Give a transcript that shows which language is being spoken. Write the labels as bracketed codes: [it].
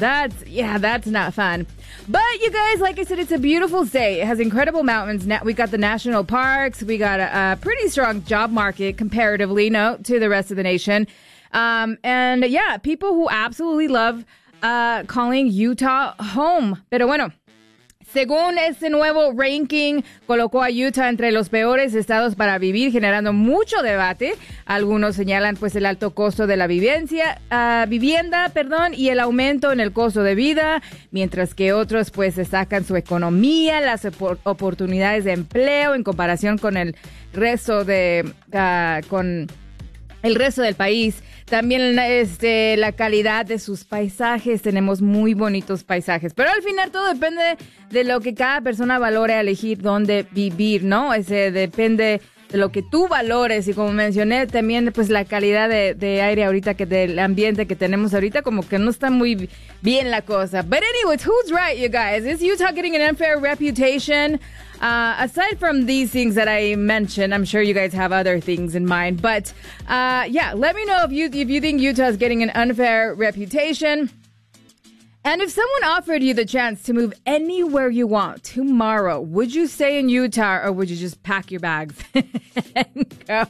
[en] That's not fun. But you guys, like I said, it's a beautiful state. It has incredible mountains. We got the national parks. We got a pretty strong job market, comparatively, you know, to the rest of the nation. And yeah, people who absolutely love calling Utah home. [es] Pero bueno. Según este nuevo ranking, colocó a Utah entre los peores estados para vivir, generando mucho debate. Algunos señalan, pues, el alto costo de la vivienda, y el aumento en el costo de vida, mientras que otros, pues, destacan su economía, las oportunidades de empleo en comparación con el resto de con el resto del país. También la calidad de sus paisajes. Tenemos muy bonitos paisajes. Pero al final todo depende de lo que cada persona valore, elegir dónde vivir, ¿no? Ese depende de lo que tú valores. Y como mencioné, también pues la calidad de aire ahorita, que del ambiente que tenemos ahorita, como que no está muy bien la cosa. [en] But anyways, who's right, you guys? Is Utah getting an unfair reputation? Aside from these things that I mentioned, I'm sure you guys have other things in mind. But yeah, let me know if you think Utah is getting an unfair reputation. And if someone offered you the chance to move anywhere you want tomorrow, would you stay in Utah or would you just pack your bags and go?